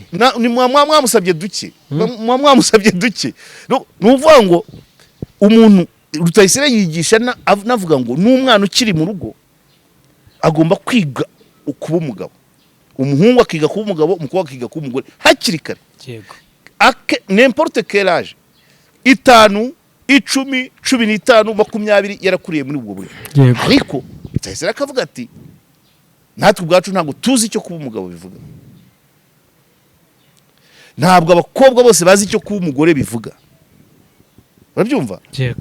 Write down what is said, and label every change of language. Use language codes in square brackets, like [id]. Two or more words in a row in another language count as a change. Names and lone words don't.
[rw] Ni mwamusabye duke. Mwamusabye duke. Nuvuga ngo umuntu Rutayisire yigisha navuga ngo n'umwana ukiri mu rugo agomba kwiga kuba umugabo. Umuhungu akiga kuba umugabo, umukobwa akiga kuba umugore hakiri kare. Yego. [fr] N'importe quel âge. [rw] 5, 10, 15, 20 yarakuriye muri ubwo buryo. Ariko Rutayisire akavuga ati natwe ubwacu ntabwo tuzi icyo kuba umugabo bivuga. Ntabwo abakobwa bose bazi icyo kuba umugore bivuga. Urabyumva? Yego.